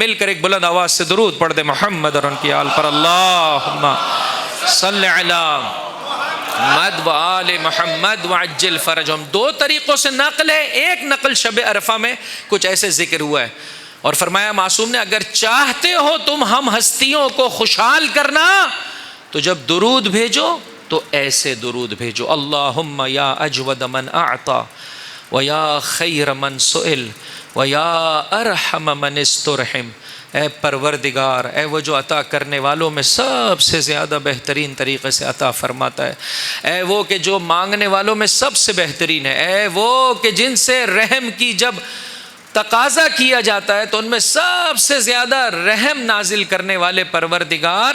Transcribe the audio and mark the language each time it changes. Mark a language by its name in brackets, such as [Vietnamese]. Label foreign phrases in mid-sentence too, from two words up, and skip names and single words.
[Urdu] مل کر ایک بلند آواز سے درود پڑھ دیں محمد اور ان کی آل پر. [Arabic] اللہم صلی علی محمد و آل محمد وعجل فرجہم. [Urdu] دو طریقوں سے نقل ہے. ایک نقل شب عرفہ میں کچھ ایسے ذکر ہوا ہے اور فرمایا معصوم نے اگر چاہتے ہو تم ہم ہستیوں کو خوشحال کرنا تو جب درود بھیجو تو ایسے درود بھیجو. [Arabic] اللہم یا اجود من اعطا و یا خیر من سئل و یا ارحم من استرحم. [Urdu] اے پروردگار، اے وہ جو عطا کرنے والوں میں سب سے زیادہ بہترین طریقے سے عطا فرماتا ہے، اے وہ کہ جو مانگنے والوں میں سب سے بہترین ہے، اے وہ کہ جن سے رحم کی جب تقاضا کیا جاتا ہے تو ان میں سب سے زیادہ رحم نازل کرنے والے پروردگار.